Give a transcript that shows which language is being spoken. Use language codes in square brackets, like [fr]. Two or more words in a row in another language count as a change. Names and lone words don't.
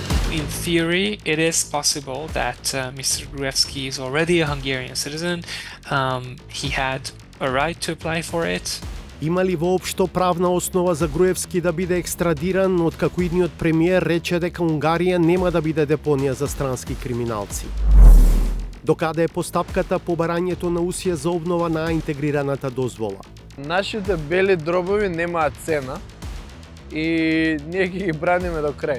[en] In theory, it is possible that Mr. Gruevski is already a Hungarian citizen. He had a right to apply for it. [mk] Има ли воопшто правна основа за Груевски да биде екстрадиран, откако идниот премиер рече дека Унгарија нема да биде депонија за странски криминалци? Докаде е постапката по барањето на усија за обнова на интегрираната дозвола? Нашите бели дробови немаат цена и ние ги браниме до крај.